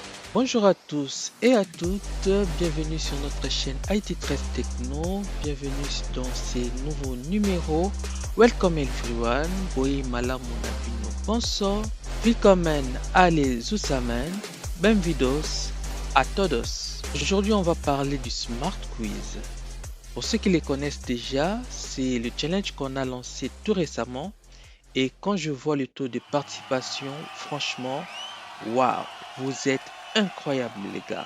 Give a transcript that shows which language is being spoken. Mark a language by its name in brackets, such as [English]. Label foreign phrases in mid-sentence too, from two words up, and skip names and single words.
[French] Bonjour à tous et à toutes, bienvenue sur notre chaîne IT13 Techno, bienvenue dans ces nouveaux numéros. [English] Welcome everyone, boi malam munabino bonso, [German] willkommen alle zusammen, [Portuguese] bem-vindos a todos. [French] Aujourd'hui on va parler du Smart Quiz. Pour ceux qui les connaissent déjà, c'est le challenge qu'on a lancé tout récemment et quand je vois le taux de participation, franchement, waouh, vous êtes incroyables les gars.